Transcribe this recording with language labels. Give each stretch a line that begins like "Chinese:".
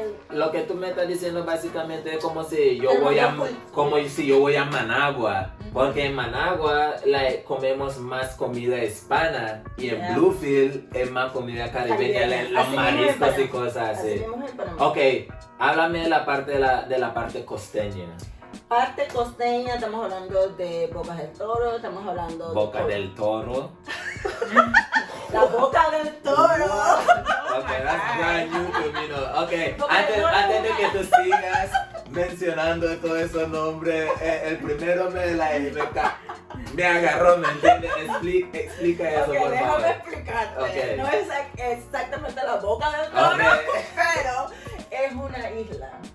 Spanish: Lo que tú me estás diciendo básicamente es como si yo voy a Managua, porque en Managua comemos más comida hispana y en Bluefield es más comida caribeña, los mariscos y cosas así. Ok, háblame de la parte costeña. Parte costeña, estamos hablando de Bocas del Toro, estamos hablando Boca del Toro. La Boca del Toro.
English: Okay, that's brand new to me, no.
Spanish: Okay, antes de que tú sigas mencionando todos esos nombres, el primero me agarró, ¿me entiendes? Explica eso, por favor. Déjame explicarte. Okay. No es exactamente la Boca del Toro, pero es una isla.